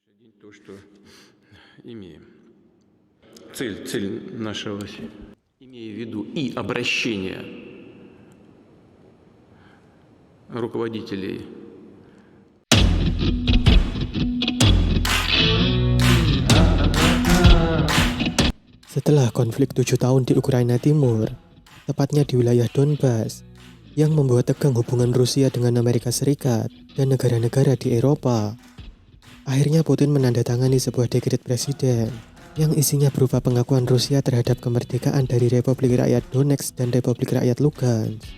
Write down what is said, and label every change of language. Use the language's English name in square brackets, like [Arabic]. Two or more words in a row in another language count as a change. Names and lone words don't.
[Russian] То, что имеем. Цель нашего, имея в виду и обращение руководителей. [Indonesian] Setelah konflik 7 tahun di Ukraina Timur, tepatnya di wilayah Donbas, yang membuat tegang hubungan Rusia dengan Amerika Serikat dan negara-negara di Eropa, akhirnya Putin menandatangani sebuah dekret presiden yang isinya berupa pengakuan Rusia terhadap kemerdekaan dari Republik Rakyat Donetsk dan Republik Rakyat Lugansk.